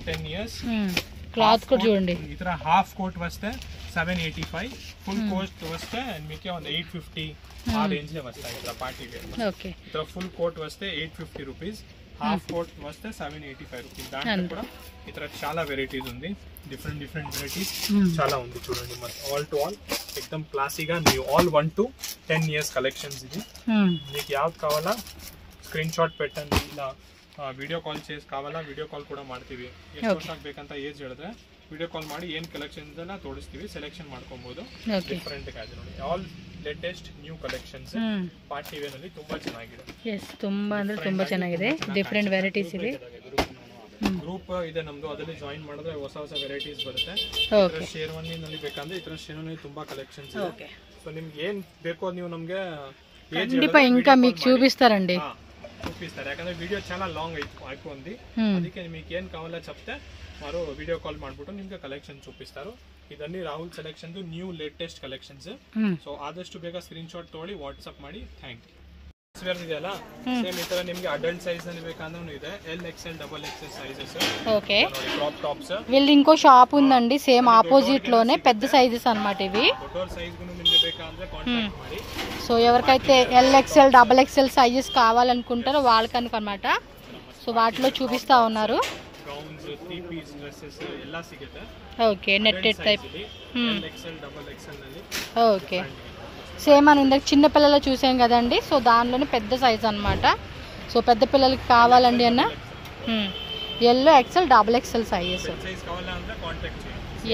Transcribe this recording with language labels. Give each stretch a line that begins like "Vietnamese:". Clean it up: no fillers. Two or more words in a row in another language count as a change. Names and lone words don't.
Telugu: 10 ఇయర్స్ క్లాత్ కూడా చూడండి ఇతర హాఫ్ కోట్ వస్తే 785 ఫుల్ కోట్ వస్తే మీకు 850 ఆ రేంజ్ లో వస్తాయి ఇతర పార్టీ వేర్ ఓకే ఇతర ఫుల్ కోట్ వస్తే 850 రూపీస్ హాఫ్ కోట్ వస్తే 785 రూపీస్ దాంట్లో కూడా ఇతర చాలా వెరైటీస్ ఉంది డిఫరెంట్ వెరైటీస్ చాలా ఉంది చూడండి మన ఆల్ టు ఆల్ एकदम క్లాసీగా న్యూ ఆల్ 1 to 10 ఇయర్స్ కలెక్షన్స్ ఇది మీకు యావత్ కావాలా స్క్రీన్ షాట్ పెట్టండి ఇలా
Kannada: ವಿಡಿಯೋ ಕಾಲ್ చేసి ಕಾವಾಲ ವಿಡಿಯೋ ಕಾಲ್ ಕೂಡ ಮಾಡ್ತೀವಿ ಎಷ್ಟು ವರ್ಷ ಬೇಕಂತ ಏಜ್ ಹೇಳಿದ್ರೆ ವಿಡಿಯೋ ಕಾಲ್ ಮಾಡಿ ಏನು ಕಲೆಕ್ಷನ್ಸ್ ಎಲ್ಲ ತೋರಿಸ್ತೀವಿ ಸೆಲೆಕ್ಷನ್ ಮಾಡ್ಕೊಬಹುದು ಡಿಫರೆಂಟ್ ಆಗಿ ನೋಡಿ ಆಲ್ ಲೇಟೆಸ್ಟ್ ನ್ಯೂ ಕಲೆಕ್ಷನ್ಸ್ ಪಾರ್ಟಿ ವೇರ್ ಅಲ್ಲಿ ತುಂಬಾ ಚೆನ್ನಾಗಿದೆ ಎಸ್ ತುಂಬಾ ಅಂದ್ರೆ ತುಂಬಾ ಚೆನ್ನಾಗಿದೆ ಡಿಫರೆಂಟ್ ವೆರೈಟೀಸ್ ಇದೆ ಗ್ರೂಪ್ ಇದೆ ನಮ್ದು ಅದರಲ್ಲಿ ಜಾಯಿನ್ ಮಾಡಿದ್ರೆ ಹೊಸ ವೆರೈಟೀಸ್ ಬರುತ್ತೆ ಓಕೆ ಶೇರ್ವಾನಿ ನಲ್ಲಿ ಬೇಕಂದ್ರೆ ಇತರ ಶೇರ್ವಾನಿ ತುಂಬಾ ಕಲೆಕ್ಷನ್ಸ್ ಇದೆ ಓಕೆ ಸೊ ನಿಮಗೆ ಏನು ಬೇಕೋ ನೀವು ನಮಗೆ ಏಜ್ ಖಂಡಿತ
Telugu: ఇంకా మీకు చూపిస్తారండి చూపిస్తారు
Kannada: ಯಾಕಂದ್ರೆ ವಿಡಿಯೋ
Telugu: చాలా లాంగ్ అయిపోయింది
Kannada: ಅದಕ್ಕೆ మీకు ಏನು
Telugu: కావాలో చెప్తే వారు వీడియో కాల్
Kannada: ಮಾಡ್ಬಿಟ್ಟು ನಿಮಗೆ ಕಲೆಕ್ಷನ್ చూపిస్తారు ಇದನ್ನಿ ರಾಹುಲ್ ಸೆಲೆಕ್ಷನ್ ನ್ಯೂ ಲೇಟೆಸ್ಟ್ ಕಲೆಕ್ಷನ್ಸ್ ಸೊ ಆದಷ್ಟು ಬೇಗ ಸ್ಕ್ರೀನ್ ಶಾಟ್ ತಗೊಳ್ಳಿ ವಾಟ್ಸ್ಆಪ್ ಮಾಡಿ ಥ್ಯಾಂಕ್ ಯು ವೇರ್ ಇದೆಯಲ್ಲ ಸೇಮ್ ಈ ತರ ನಿಮಗೆ ಅಡಲ್ಟ್ ಸೈಜ್ ಅಲ್ಲಿ ಬೇಕಂದ್ರೂ ಇದೆ LXL XXL
Telugu: సైజెస్ ఓకే క్రాప్ టాప్స్ వీళ్ళ ఇంకో షాప్ ఉందండి సేమ్ ఆపోజిట్ లోనే పెద్ద సైజెస్ అన్నమాట ఇవి డోర్ సైజ్ కు
Kannada: నిಮಗೆ ಬೇಕಂದ್ರೆ ಕಾಂಟ್ಯಾಕ್ಟ್ ಮಾಡಿ.
Telugu: సో ఎవరికైతే LXL XXL సైజెస్ కావాలనుకుంటారో వాళ్ళకనమాట. సో వాటిలో చూపిస్తా ఉన్నారు. గౌన్స్, 3 పీస్ డ్రెస్సెస్
Kannada: ಎಲ್ಲ ಸಿಗುತ್ತೆ.
Telugu: ఓకే నెట్టెడ్ టైప్.
Kannada: XL XXL ನಲ್ಲಿ.
Telugu: ఓకే సేమ్ అని ఇందాక చిన్న పిల్లలు చూసాం కదండి. సో దానిలోనే పెద్ద సైజ్ అన్నమాట. సో పెద్ద పిల్లలకి కావాలండి అన్న ఎల్లో XL XXL సైజెస్. సైజ్ కావాలంటే కాంటాక్ట్ చేయండి.